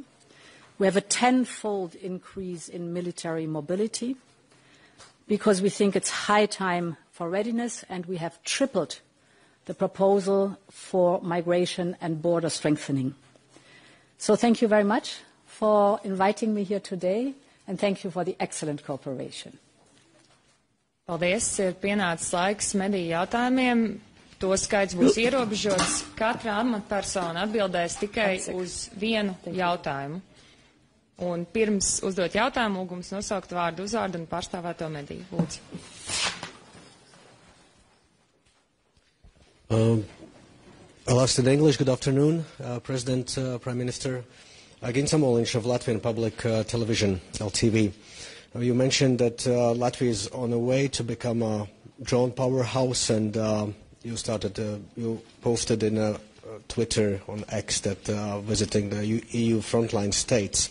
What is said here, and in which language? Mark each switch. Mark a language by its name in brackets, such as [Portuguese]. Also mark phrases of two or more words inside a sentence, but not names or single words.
[English] We have a 10-fold increase in military mobility because we think it's high time for readiness, and we have tripled the proposal for migration and border strengthening. So thank you very much for inviting me here today, and thank you for the excellent cooperation. [Latvian] Paldies, ir pienācis laiks mediju jautājumiem. To skaits būs ierobežots. Katra amatpersona atbildēs tikai uz vienu jautājumu. Un pirms uzdot jautājumu, lūgums nosaukt vārdu, uzvārdu un pārstāvēto mediju. Lūdzu. [English] I'll ask in English. Good afternoon, President, Prime Minister. Gins Amoliņš of Latvian Public Television, LTV. You mentioned that Latvia is on the way to become a drone powerhouse, and you posted in Twitter on X that visiting the EU frontline states.